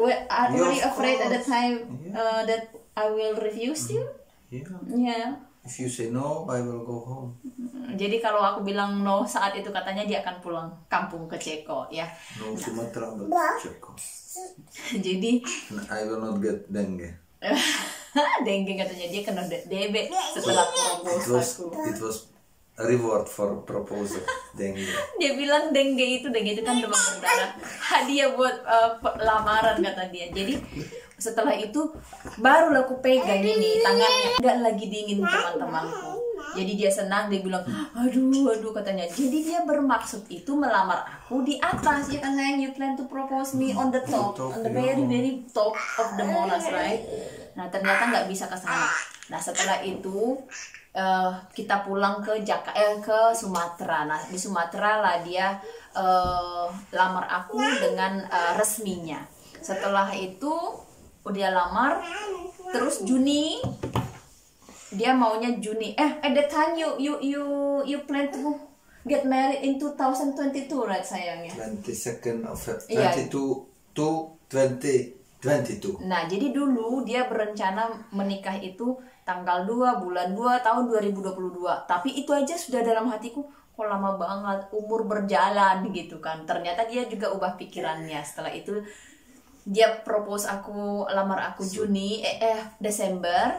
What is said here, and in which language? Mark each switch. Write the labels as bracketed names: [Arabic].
[English] Are you afraid at the time that I will refuse you? Yeah. If you say no, I will go home. [Indonesian] Jadi kalau aku bilang no saat itu, katanya dia akan pulang kampung ke Ceko ya. [English] No Sumatra but Ceko. [Indonesian] Jadi [English] I will not get dengue. [Indonesian] dengue katanya, dia kena DB setelah propose aku. [English] It was a reward for proposal. Dengue. [Indonesian] Dia bilang dengue itu kan demam berdarah. Hadiah buat lamaran kata dia. Jadi setelah itu baru aku pegang ini tangannya, nggak lagi dingin teman-temanku. Jadi dia senang, dia bilang aduh katanya. Jadi dia bermaksud itu melamar aku di atas ya kan sayang. [English] You plan to propose me on the top, on the very top of the Monas, right? [Indonesian] Nah ternyata nggak bisa ke sana. Nah setelah itu kita pulang ke Sumatera. Nah di Sumatera lah dia lamar aku dengan resminya. Setelah itu udah lamar, terus Juni dia maunya Juni. [English] At that time you plan to get married in 2022, right sayangnya? 22nd of February 22 to 2022. [Indonesian] Nah, jadi dulu dia berencana menikah itu tanggal 2 bulan 2 tahun 2022. Tapi itu aja sudah dalam hatiku, kok kok lama banget, umur berjalan gitu kan. Ternyata dia juga ubah pikirannya. Setelah itu dia propose aku, lamar aku Desember